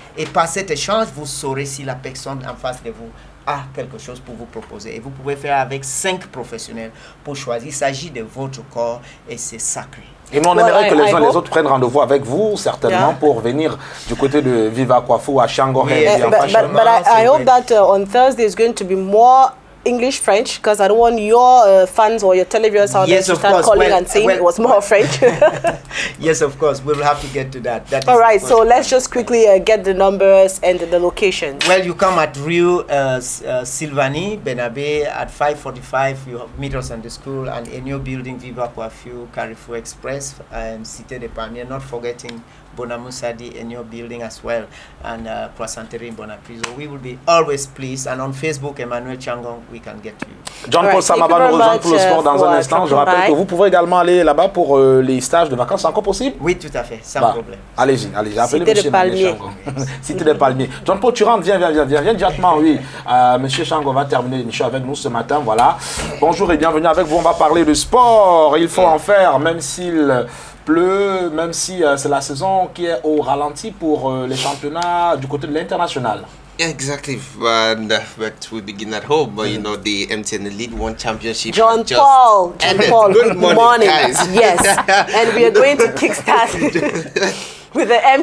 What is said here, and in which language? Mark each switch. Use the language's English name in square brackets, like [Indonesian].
[French] Et par cet échange, vous saurez si la personne en face de vous a quelque chose pour vous proposer. Et vous pouvez faire avec 5 professionnels pour choisir. Il s'agit de votre corps et c'est sacré. Et nous, on aimerait que les uns et les autres prennent rendez-vous avec vous, certainement, pour venir du côté de Viva Coiffure à Shango. [English] But I hope that on Thursday is going to be more English, French, because I don't want your fans or your televiewers out there to start calling and saying it was more French. Yes, of course. We will have to get to that. All right, so let's just quickly get the numbers and the locations. Well, you come at Rio Sylvanie, Benabe at 5:45. You meet us in the school and in your building, Viva Coiffure, Carrefour Express, and Cité des Palmiers. Not forgetting Bonamoussadi in your building as well, and Poissanterie in Bonapriso. We will be always pleased. And on Facebook, Emmanuel Changong, we can get to you. [French] John Paul Sama va nous rejoindre pour le sport dans un instant. Je rappelle que vous pouvez également aller là-bas pour les stages de vacances. C'est encore possible? Oui, tout à fait, sans problème. Allez-y, appelez M. Emmanuel Changong. Cité des Palmiers. John Paul, tu rentres, viens directement, oui. M. Changong va terminer l'émission avec nous ce matin, voilà. Bonjour et bienvenue avec vous. On va parler de sport. Il faut en faire, même s'il pleut, même si c'est la saison qui est au ralenti pour les championnats du côté de l'international. [English] Exactly, but we begin at home. But you know, the MTN Elite One Championship. John Paul, good morning, guys. Yes, and we are going to kickstart with the MTN.